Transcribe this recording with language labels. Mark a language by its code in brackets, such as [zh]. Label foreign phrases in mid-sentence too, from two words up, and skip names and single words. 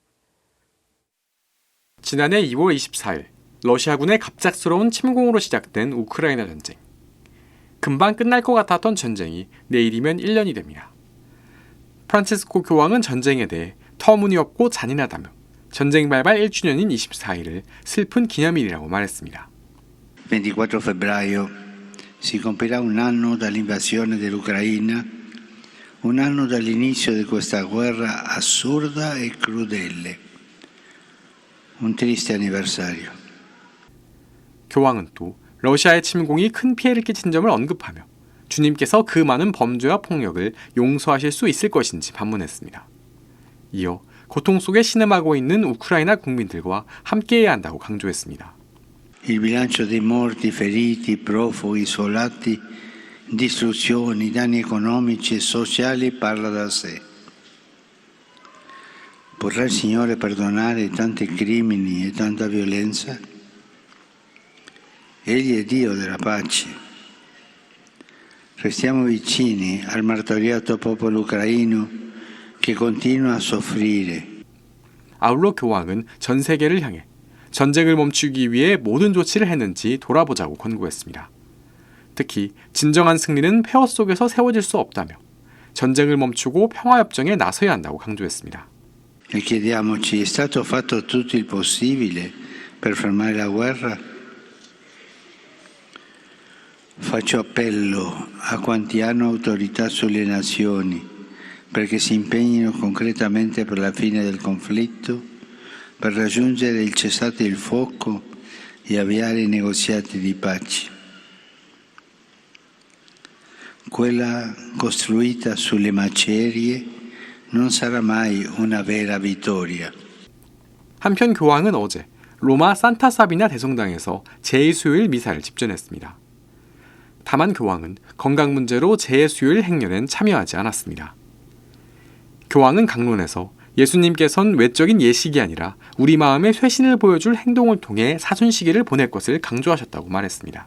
[ko] 지난해 2월 24일 러시아군의 갑작스러운 침공으로 시작된 우크라이나 전쟁. 금방 끝날 것 같았던 전쟁이 내일이면 1년이 됩니다. 프란치스코 교황은 전쟁에 대해 터무니없고 잔인하다며 전쟁 발발 1주년인 24일을 슬픈 기념일이라고 말했습니다. [it] 24 febbraio si compirà un anno dall'invasione dell'Ucraina, un anno dall'inizio di questa guerra assurda e crudele. Un triste anniversario. [ko] 교황은 또 러시아의 침공이 큰 피해를 끼친 점을 언급하며 주님께서 그 많은 범죄와 폭력을 용서하실 수 있을 것인지 반문했습니다. 이어 고통 속에 신음하고 있는 우크라이나 국민들과 함께해야 한다고 강조했습니다. [it] Il bilancio dei morti, feriti, profughi, isolati, distruzioni, danni economici e sociali parla da sé. Potrà il Signore perdonare tanti crimini e tanta violenza? Egli è Dio della pace. Restiamo vicini al martoriato popolo ucraino che continua a soffrire. [ko] 아울러 교황은 전 세계를 향해 전쟁을 멈추기 위해 모든 조치를 했는지 돌아보자고 권고했습니다. 특히 진정한 승리는 폐허 속에서 세워질 수 없다며 전쟁을 멈추고 평화협정에 나서야 한다고 강조했습니다. [it] E chiediamoci, è stato fatto tutto il possibile per fermare la guerra? Faccio appello a quanti hanno autorità sulle nazioni perché si impegnino concretamente per la fine del conflitto, per raggiungere il cessate il fuoco e avviare i negoziati di pace. Quella costruita sulle macerie non sarà mai una vera vittoria. [ko] 한편 교황은 어제 로마 산타사비나 대성당에서 제2수요일 미사를 집전했습니다. 다만 교황은 건강 문제로 제2수요일 행렬엔 참여하지 않았습니다. 교황은 강론에서 예수님께선 외적인 예식이 아니라 우리 마음의 쇄신을 보여줄 행동을 통해 사순시기를 보낼 것을 강조하셨다고 말했습니다.